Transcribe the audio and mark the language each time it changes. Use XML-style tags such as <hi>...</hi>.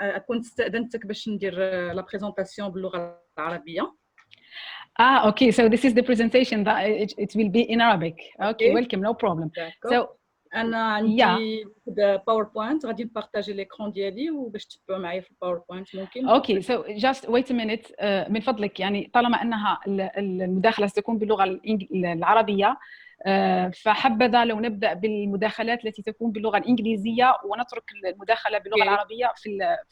<ar>كنت استأذنتك باش ندير لا بريزونطاسيون باللغة العربية.</ar> <en>Okay, so this is the presentation that it will be in Arabic. Okay, welcome, no problem. So</en> <ar>أنا عندي باوربوينت غادي نبارطاجي ليكرون ديالي وباش تتبعوا معايا في الباوربوينت ممكن.</ar> <en>Okay, so just wait a minute.</en> <ar>من فضلك يعني طالما انها المداخلة ستكون باللغة العربية، فحبذا لو نبدأ بالمداخلات التي تكون باللغة الإنجليزية ونترك المداخلة باللغة العربية في</ar>